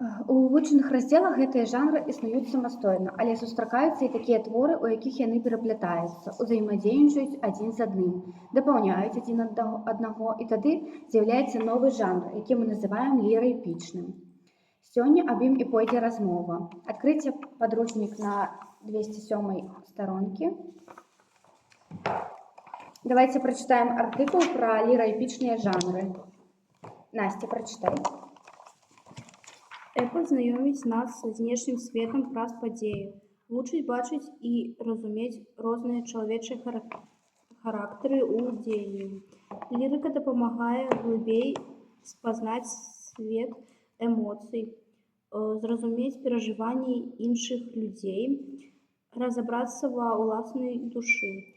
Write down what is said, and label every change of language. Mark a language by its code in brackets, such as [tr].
[be] У вывучаных раздзелах гэтыя жанры існуюць самастойна, але сустракаюцца і такія творы, у якіх яны пераплятаюцца, узаемадзейнічаюць адзін з адным, дапаўняюць адзін аднаго, і тады з'яўляецца новы жанр, які мы называем ліраэпічным. Сёння аб ім і пойдзе размова. Адкрыйце падручнік на 207 старонкі. [ru] Давайте прочитаем артикул про лироэпичные жанры. Настя, прочитай. [be] Эпос знаёміць нас з знешнім светам праз падзеі, вучыць бачыць і разумець розныя чалавечыя характары ў дзеянні. Лірыка дапамагае глыбей спазнаць свет эмоцый, зразумець перажыванні іншых людзей, разабрацца ва ўласнай душы.